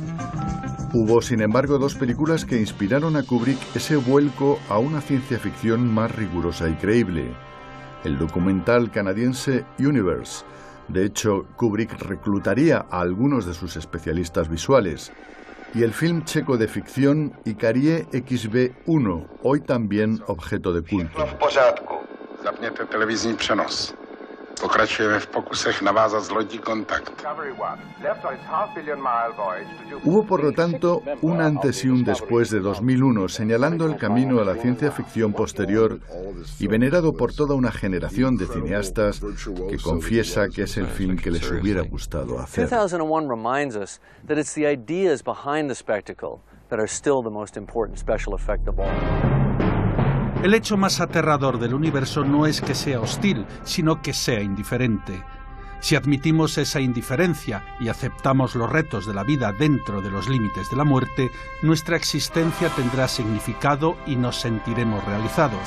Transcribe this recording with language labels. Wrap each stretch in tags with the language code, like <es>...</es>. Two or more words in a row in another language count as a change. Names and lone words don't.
<es>Hubo, sin embargo, dos películas que inspiraron a Kubrick ese vuelco a una ciencia ficción más rigurosa y creíble. El documental canadiense Universe. De hecho, Kubrick reclutaría a algunos de sus especialistas visuales. Y el film checo de ficción Icarie XB1, hoy también objeto de culto.</es> <pl>W w w w porządku.</pl> <cs>Zapněte televizní přenos. Pokračujeme v pokusech navázat s lodí kontakt.</cs> <es>Hubo, por lo tanto, un antes y un después de 2001, señalando el camino a la ciencia ficción posterior y venerado por toda una generación de cineastas que confiesa que es el film que les hubiera gustado hacer.</es> <en>2001 reminds us that it's the ideas behind the spectacle that are still the most important special effect of all.</en> <es>El hecho más aterrador del universo no es que sea hostil, sino que sea indiferente. Si admitimos esa indiferencia y aceptamos los retos de la vida dentro de los límites de la muerte, nuestra existencia tendrá significado y nos sentiremos realizados.</es>